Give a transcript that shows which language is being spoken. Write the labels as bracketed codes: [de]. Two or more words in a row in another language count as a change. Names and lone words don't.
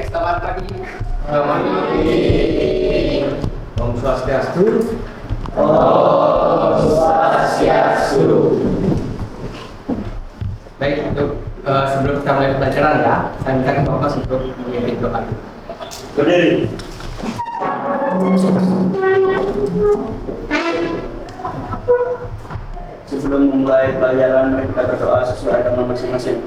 [id] Selamat pagi. Selamat pagi. Om Swastiastu. Om Swastiastu. Baik, untuk sebelum kita mulai pembelajaran ya, saya minta ke Bapak untuk memimpin doa. Berdiri. Sebelum memulai pelajaran, mari kita berdoa sesuai agama masing-masing.